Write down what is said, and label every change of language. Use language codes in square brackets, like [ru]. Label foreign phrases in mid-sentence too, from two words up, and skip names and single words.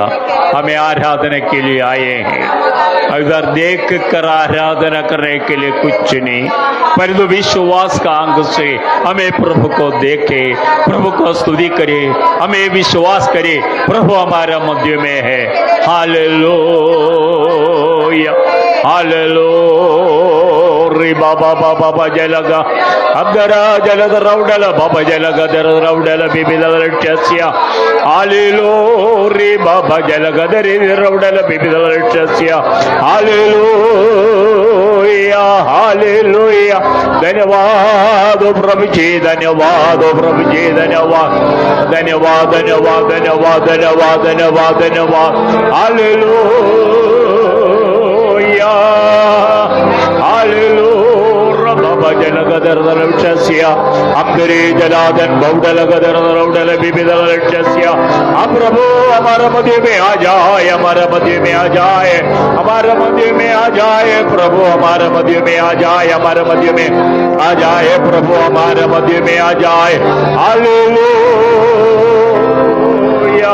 [hi] हमें आराधना के लिए आए हैं, अगर देख कर आराधना करने के लिए कुछ नहीं, परंतु विश्वास का अंग से हमें प्रभु को देखे, प्रभु को स्तुति करे, हमें विश्वास करे प्रभु हमारा मध्य में है। हालेलुया। हालेलुया। बाबा बाबा बाबा जलगा अगरा जलद रौडल बाबा जलगा दर रौडल बिबिदल चस्या। हालेलुया। बाबा जलगा दर रौडल बिबिदल चस्या। हालेलुया। हालेलुया। धन्यवाद प्रभु जी, धन्यवाद प्रभु जी, धन्यवाद धन्यवाद धन्यवाद धन्यवाद धन्यवाद धन्यवाद धन्यवाद। हालेलुया। हालेलुया। बाबा जनगदर दरवचस्या अंबरे जलादन बौडल गदर रौडल बिबिदल चस्या। अब प्रभु हमारे मध्य में आ जाए, हमारे मध्य में आ जाए, हमारे मध्य में आ जाए प्रभु, हमारे मध्य में आ जाए, हमारे मध्य में आ जाए प्रभु, हमारे मध्य में आ जाए। हालेलुया।